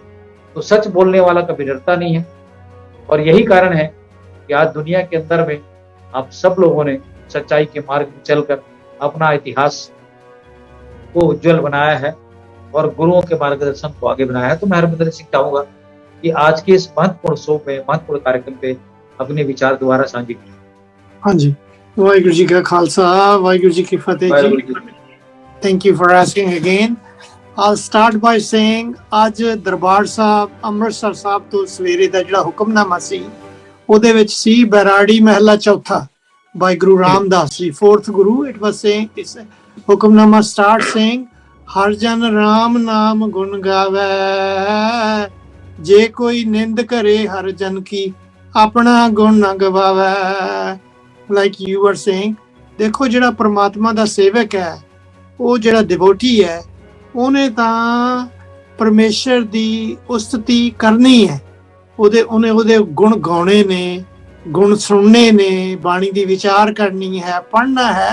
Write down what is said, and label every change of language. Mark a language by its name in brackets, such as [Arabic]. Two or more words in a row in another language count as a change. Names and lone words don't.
[Hindi] तो सच बोलने वाला कभी डरता नहीं है। और यही कारण है कि आज दुनिया के अंदर में आप सब लोगों ने सच्चाई के मार्ग में चलकर अपना इतिहास को उज्जवल बनाया है और गुरुओं के मार्गदर्शन को आगे बनाया है। तो मैं हरमिंदर सिंह चाहूंगा कि आज के इस महत्वपूर्ण शो में, महत्वपूर्ण कार्यक्रम पे अपने विचार दोबारा साझा करें। हाँ जी, वाहिगुरु जी का खालसा, वाहिगुरु जी की फतेह जी। [English] Thank you for asking again. I'll start by saying [Punjabi] आज ਦਰਬਾਰ ਸਾਹਿਬ ਅੰਮ੍ਰਿਤਸਰ ਸਾਹਿਬ ਤੋਂ ਸਵੇਰੇ ਦਾ ਜਿਹੜਾ ਹੁਕਮਨਾਮਾ ਸੀ, ਉਹਦੇ ਵਿੱਚ ਸੀ ਬੈਰਾੜੀ ਮਹਿਲਾ ਚੌਥਾ by Guru Ramdas ji, [English] fourth Guru. It was saying, it's [Punjabi] ਹੁਕਮਨਾਮਾ [English] start saying [Punjabi] ਹਰ ਜਨ ਰਾਮ ਨਾਮ ਗੁਣ ਗਾਵੇ, ਜੇ ਕੋਈ ਨਿੰਦ ਕਰੇ ਹਰ ਜਨ ਕੀ ਆਪਣਾ ਗੁਣ ਨਾ ਗਵਾਵੇ। [English] Like you were saying, [Punjabi] ਦੇਖੋ ਜਿਹੜਾ ਪ੍ਰਮਾਤਮਾ ਦਾ ਸੇਵਕ ਹੈ, ਉਹ ਜਿਹੜਾ ਡਿਵੋਟੀ ਹੈ, ਉਹਨੇ ਤਾਂ ਪਰਮੇਸ਼ਰ ਦੀ ਉਸਤਤੀ ਕਰਨੀ ਹੈ, ਉਹਦੇ ਗੁਣ ਗਾਉਣੇ ਨੇ, ਗੁਣ ਸੁਣਨੇ ਨੇ, ਬਾਣੀ ਦੀ ਵਿਚਾਰ ਕਰਨੀ ਹੈ, ਪੜ੍ਹਨਾ ਹੈ।